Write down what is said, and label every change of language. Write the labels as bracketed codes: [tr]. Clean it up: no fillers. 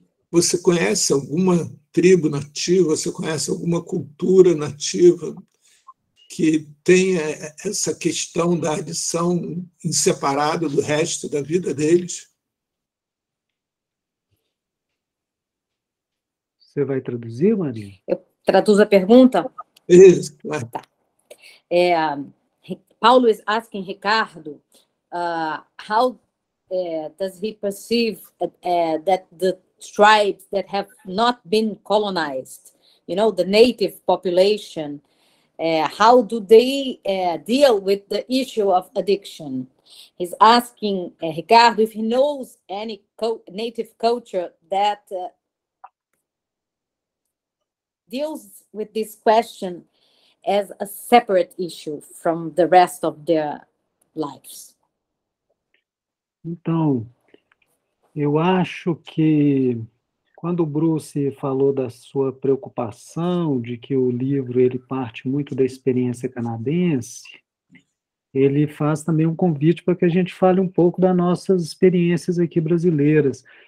[pt] Você conhece alguma tribo nativa, você conhece alguma cultura nativa que tenha essa questão da adição inseparável do resto da vida deles? Você vai traduzir, Maria? Eu traduzo a pergunta? Isso. Tá. [en] Paulo is asking Ricardo, how does he perceive that the tribes that have not been colonized, the native population, how do they deal with the issue of addiction? He's asking Ricardo if he knows any native culture that deals with this question as a separate issue from the rest of their lives. [pt] Então, eu acho que quando o Bruce falou da sua preocupação de que o livro ele parte muito da experiência canadense, ele faz também um convite para que a gente fale um pouco das nossas experiências aqui brasileiras.